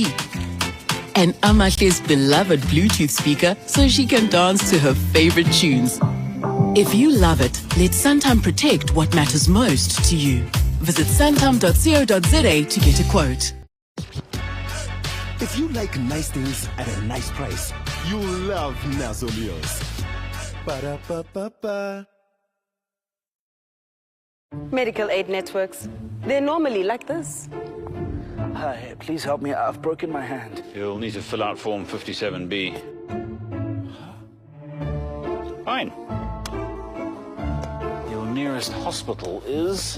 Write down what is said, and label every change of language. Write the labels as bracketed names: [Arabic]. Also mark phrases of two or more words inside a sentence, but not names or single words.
[English] And Amatle's beloved Bluetooth speaker so she can dance to her favorite tunes. If you love it, let Santam protect what matters most to you. Visit santam.co.za to get a quote. If you like nice things at a nice price, you'll love Nazo Meals. Ba-da-ba-ba-ba. Medical aid networks. They're normally like this. Hi, please help me. I've broken my hand. You'll need to fill out Form 57B. Fine. Your nearest hospital is...